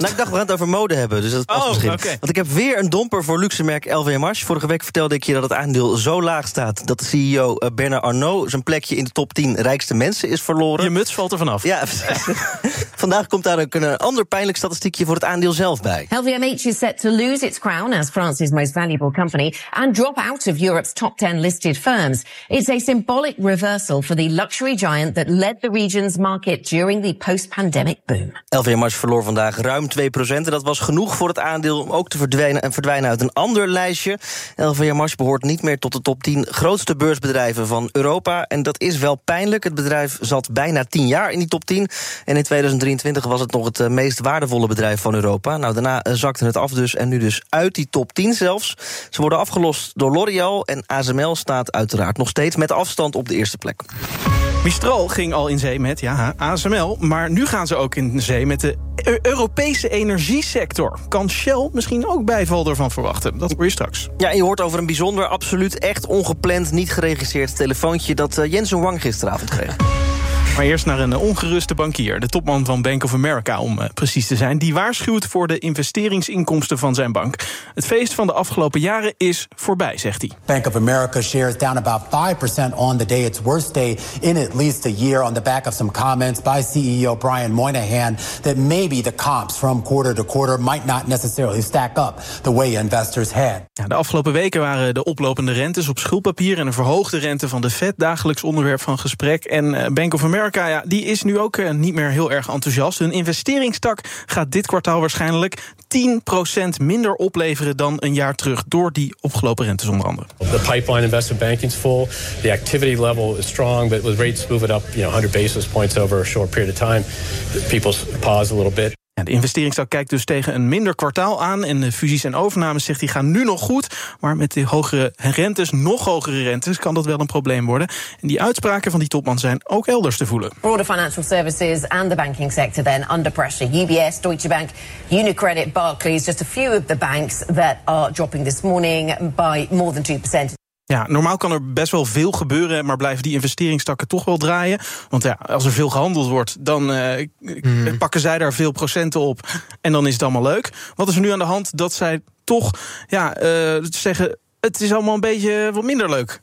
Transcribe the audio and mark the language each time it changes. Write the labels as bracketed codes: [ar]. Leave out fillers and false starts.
[nl] Nou, ik dacht, we gaan het over mode hebben. Dus dat past misschien. Okay. Want ik heb weer een domper voor luxemerk LVMH. Vorige week vertelde ik je dat het aandeel zo laag staat dat de CEO Bernard Arnault zijn plekje in de top 10 rijkste mensen is verloren. Je muts valt er vanaf. Ja. Vandaag komt daar ook een ander pijnlijk statistiekje voor het aandeel zelf bij. [en] LVMH is set to lose its crown as France's most valuable company and drop out of Europe's top 10 listed firms. It's a symbolic reversal for the luxury giant that led the region's market during the post-pandemic boom. [nl] LVMH verloor vandaag ruim 2%. En dat was genoeg voor het aandeel om ook te verdwijnen uit een ander lijstje. LVMH behoort niet meer tot de top 10 grootste beursbedrijven van Europa. En dat is wel pijnlijk. Het bedrijf zat bijna 10 jaar in die top 10. En in 2023 was het nog het meest waardevolle bedrijf van Europa. Nou, daarna zakte het af dus. En nu dus uit die top 10 zelfs. Ze worden afgelost door L'Oréal. En ASML staat uiteraard nog steeds met afstand op de eerste plek. Mistral ging al in zee met, ja, ASML. Maar nu gaan ze ook in zee met de Europese energiesector. Kan Shell misschien ook bijval ervan verwachten? Dat hoor je straks. Ja, je hoort over een bijzonder, absoluut echt ongepland, niet geregisseerd telefoontje dat Jensen Wang gisteravond kreeg. Maar eerst naar een ongeruste bankier, de topman van Bank of America om precies te zijn. Die waarschuwt voor de investeringsinkomsten van zijn bank. Het feest van de afgelopen jaren is voorbij, zegt hij. [en] Bank of America shares down about 5% on the day, its worst day in at least a year, on the back of some comments by CEO Brian Moynihan that maybe the comps from quarter to quarter might not necessarily stack up the way investors had. [nl] Ja, de afgelopen weken waren de oplopende rentes op schuldpapier en een verhoogde rente van de Fed dagelijks onderwerp van gesprek. En Bank of America, ja, die is nu ook niet meer heel erg enthousiast. Hun investeringstak gaat dit kwartaal waarschijnlijk 10% minder opleveren dan een jaar terug door die opgelopen rentes onder andere. [en] The pipeline investment banking is full. The activity level is strong, but with rates moving up, you know, 100 basis points over a short period of time, people pause a little bit. [nl] Ja, de investeringstak kijkt dus tegen een minder kwartaal aan. En de fusies en overnames, zegt hij, gaan nu nog goed. Maar met de hogere rentes, nog hogere rentes, kan dat wel een probleem worden. En die uitspraken van die topman zijn ook elders te voelen. [en] Broader financial services and the banking sector then under pressure. UBS, Deutsche Bank, UniCredit, Barclays. Just a few of the banks that are dropping this morning by more than 2%. [nl] Ja, normaal kan er best wel veel gebeuren, maar blijven die investeringstakken toch wel draaien. Want ja, als er veel gehandeld wordt, dan pakken zij daar veel procenten op. En dan is het allemaal leuk. Wat is er nu aan de hand dat zij toch zeggen, het is allemaal een beetje wat minder leuk?